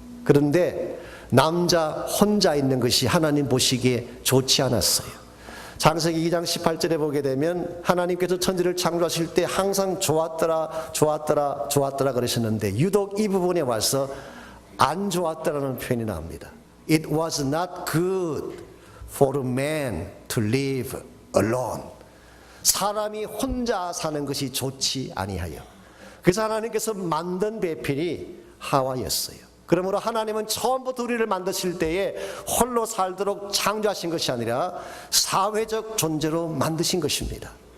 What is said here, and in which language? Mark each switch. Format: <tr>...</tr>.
<ko>그런데 남자 혼자 있는 것이 하나님 보시기에 좋지 않았어요. 창세기 2장 18절에 보게 되면 하나님께서 천지를 창조하실 때 항상 좋았더라 좋았더라 좋았더라 그러셨는데, 유독 이 부분에 와서 안 좋았다라는 표현이 나옵니다.</ko> <en>It was not good for a man to live alone.</en> <ko>사람이 혼자 사는 것이 좋지 아니하여. 그래서 하나님께서 만든 배필이 하와였어요. 그러므로 하나님은 처음부터 우리를 만드실 때에 홀로 살도록 창조하신 것이 아니라 사회적 존재로 만드신 것입니다.</ko>